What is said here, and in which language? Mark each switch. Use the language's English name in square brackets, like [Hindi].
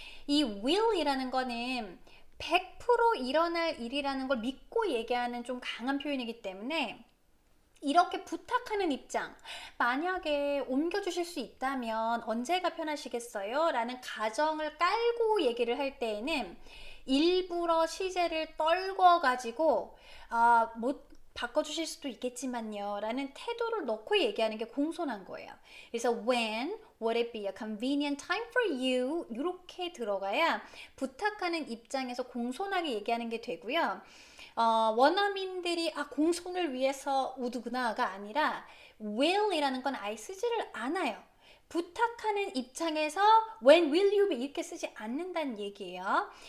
[Korean] 이 will이라는 거는 100% 일어날 일이라는 걸 믿고 얘기하는 좀 강한 표현이기 때문에 이렇게 부탁하는 입장, 만약에 옮겨주실 수 있다면 언제가 편하시겠어요? 라는 가정을 깔고 얘기를 할 때에는 일부러 시제를 떨궈가지고 못 바꿔주실 수도 있겠지만요 라는 태도를 넣고 얘기하는 게 공손한 거예요. 그래서 [English] when would it be a convenient time for you? [Korean] 이렇게 들어가야 부탁하는 입장에서 공손하게 얘기하는 게 되고요. 원어민들이 공손을 위해서 우드구나가 아니라 will이라는 건 아예 쓰지를 않아요. 부탁하는 입장에서 [English] when will you be [Korean] 이렇게 쓰지 않는다는 얘기예요.